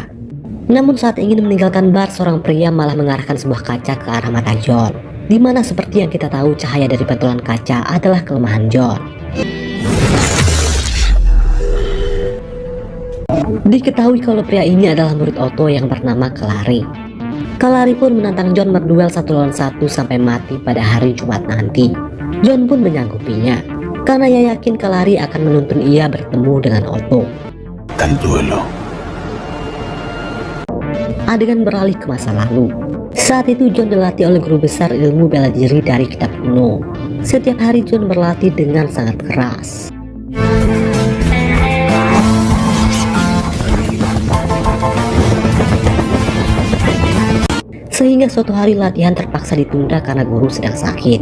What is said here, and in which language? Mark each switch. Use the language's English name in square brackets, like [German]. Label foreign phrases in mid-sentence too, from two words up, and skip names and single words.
[Indonesian] Namun saat ingin meninggalkan bar, seorang pria malah mengarahkan sebuah kaca ke arah mata John, di mana seperti yang kita tahu cahaya dari pantulan kaca adalah kelemahan John. Diketahui kalau pria ini adalah murid Otto yang bernama Kalari. Kalari pun menantang John berduel 1 lawan 1 sampai mati pada hari Jumat nanti. John pun menyanggupinya, karena ia yakin Kalari akan menuntun ia bertemu dengan Otto. [Spanish] Tal duelo. [Indonesian] Adegan beralih ke masa lalu. Saat itu John dilatih oleh guru besar ilmu bela diri dari kitab kuno. Setiap hari John berlatih dengan sangat keras. Sehingga suatu hari latihan terpaksa ditunda karena guru sedang sakit.